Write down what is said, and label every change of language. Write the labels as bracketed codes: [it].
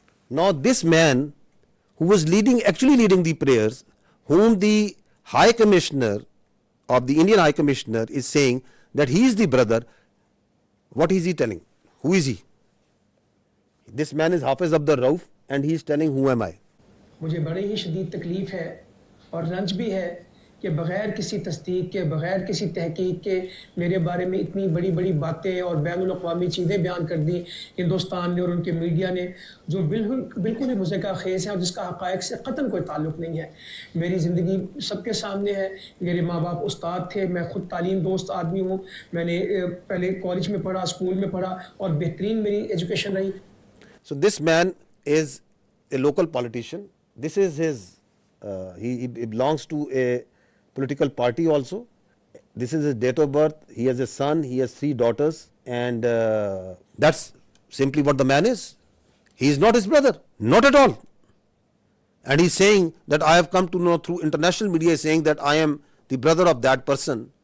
[en] Now this man who was actually leading the prayers, whom the High Commissioner of the Indian High Commissioner is saying that he is the brother, what is he telling? Who is he? This man is Hafiz Abdul Rauf and he is telling, who am I? [hi] मुझे बड़ी ही शदीद तकलीफ है और रंज भी है कि बग़ैर किसी तस्दीक के, बग़ैर किसी तहकीक के मेरे बारे में इतनी बड़ी बड़ी बातें और बैनुल-अक़वामी चीज़ें बयान कर दी हिंदुस्तान ने और उनके मीडिया ने, जो बिल्कुल ही मुज़क्का ख़ेज़ है और जिसका हक़ाइक़ से क़तन कोई ताल्लुक़ नहीं है। मेरी ज़िंदगी सबके सामने है। मेरे माँ बाप उस्ताद थे, मैं ख़ुद तालीम दोस्त आदमी हूँ। मैंने पहले कॉलेज में पढ़ा, स्कूल में पढ़ा और बेहतरीन मेरी एजुकेशन रही। [en] So this man is a local politician. This is his, he belongs to a political party also. This is his date of birth. He has a son, he has 3 daughters, and that's simply what the man is. He is not his brother, not at all. And he's saying that I have come to know through international media, saying that I am the brother of that person.